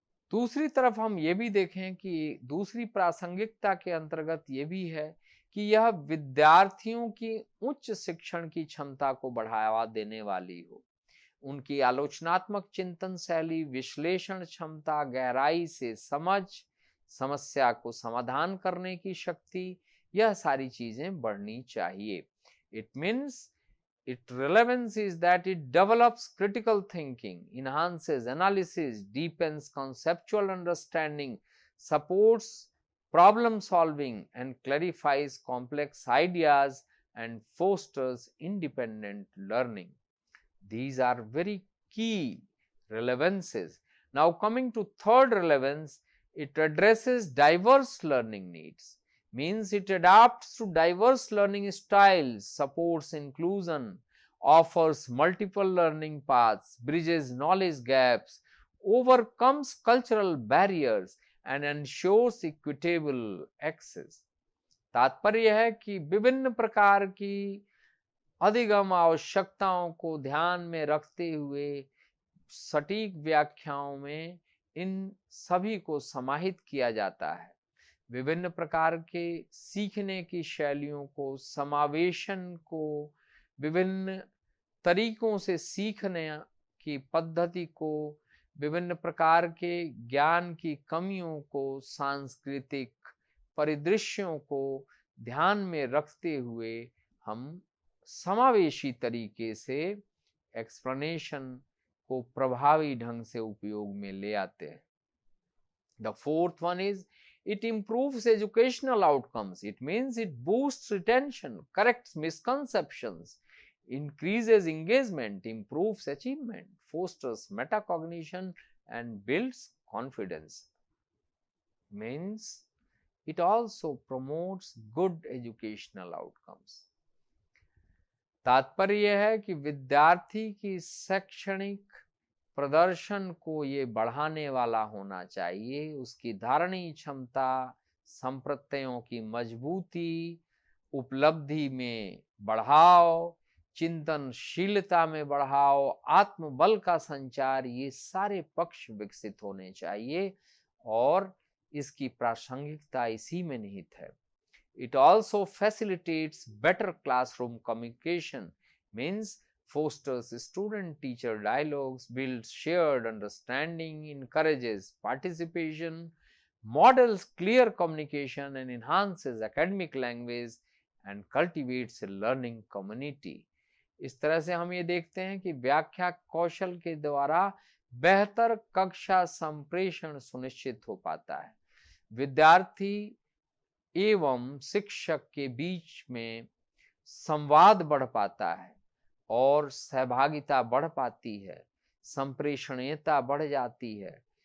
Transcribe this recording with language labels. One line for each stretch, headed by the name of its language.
Hindi: दूसरी तरफ हम ये भी देखें कि दूसरी प्रासंगिकता के अंतर्गत ये भी है कि यह विद्यार्थियों की उच्च शिक्षण की क्षमता को बढ़ावा देने वाली हो। उनकी आलोचनात्मक चिंतन शैली, विश्लेषण क्षमता, गहराई से समझ, समस्या को समाधान करने की शक्ति, यह सारी चीजें बढ़नी चाहिए।
English: It means its relevance is that it develops critical thinking, enhances analysis, deepens conceptual understanding, supports problem solving, and clarifies complex ideas and fosters independent learning. These are very key relevances. Now coming to third relevance, it addresses diverse learning needs. Means it adapts to diverse learning styles, supports inclusion, offers multiple learning paths, bridges knowledge gaps, overcomes cultural barriers, and ensures equitable access.
Hindi: तात्पर्य है कि विभिन्न प्रकार की अधिगम आवश्यकताओं को ध्यान में रखते हुए सटीक व्याख्याओं में इन सभी को समाहित किया जाता है। विभिन्न प्रकार के सीखने की शैलियों को, समावेशन को, विभिन्न तरीकों से सीखने की पद्धति को, विभिन्न प्रकार के ज्ञान की कमियों को, सांस्कृतिक परिदृश्यों को ध्यान में रखते हुए हम समावेशी तरीके से एक्सप्लेनेशन को प्रभावी ढंग से उपयोग में ले आते हैं।
English: The fourth one is it improves educational outcomes. It means it boosts retention, corrects misconceptions, increases engagement, improves achievement, fosters metacognition, and builds confidence. Means it also promotes good educational outcomes.
Hindi: तात्पर्य है कि विद्यार्थी की शैक्षणिक प्रदर्शन को ये बढ़ाने वाला होना चाहिए। उसकी धारणी क्षमता, संप्रत्ययों की मजबूती, उपलब्धि में बढ़ाव, चिंतनशीलता में बढ़ाव, आत्मबल का संचार, ये सारे पक्ष विकसित होने चाहिए और इसकी प्रासंगिकता इसी में निहित है।
English: It also facilitates better classroom communication, means fosters student-teacher dialogues, builds shared understanding, encourages participation, models clear communication, and enhances academic language and cultivates a learning community.
Hindi: इस तरह से हम ये देखते हैं कि व्याख्या कौशल के द्वारा बेहतर कक्षा संप्रेषण सुनिश्चित हो पाता है। विद्यार्थी एवं शिक्षक के बीच में संवाद बढ़ पाता है और सहभागिता बढ़ पाती है, संप्रेषणीयता बढ़ जाती है।